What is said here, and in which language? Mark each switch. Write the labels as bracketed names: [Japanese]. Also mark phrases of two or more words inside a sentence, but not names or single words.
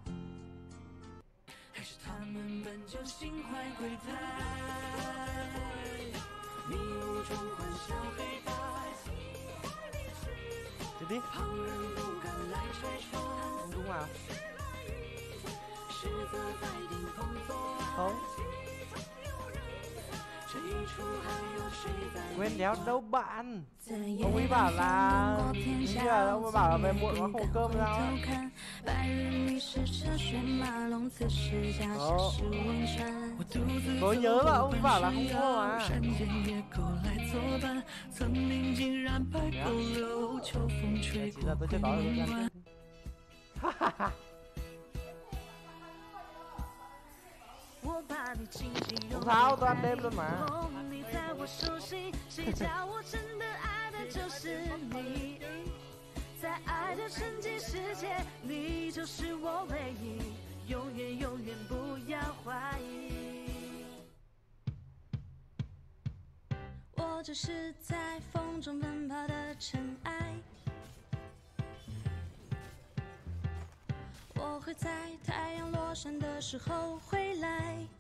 [Chinese] 还是他们本就心怀鬼胎，迷雾中欢笑黑白，旁人不敢来拆穿。 [Vietnamese] Đúng à? [Chinese] 是责在顶风作案。 [Vietnamese] Không. [Chinese] 这一出还有谁在 [Vietnamese] Quên đéo đâu bạn. Ông ấy bảo là bây giờ ông ấy bảo là về muộn quá không có cơm đâu. Tôi nhớ là ông ấy bảo là không có mà. Chỉ là tôi chưa có được nha. Không sao, tôi ăn đêm luôn mà. [Chinese] 在爱的沉寂世界，你就是我唯一，永远永远不要怀疑。我只是在风中奔跑的尘埃，我会在太阳落山的时候回来。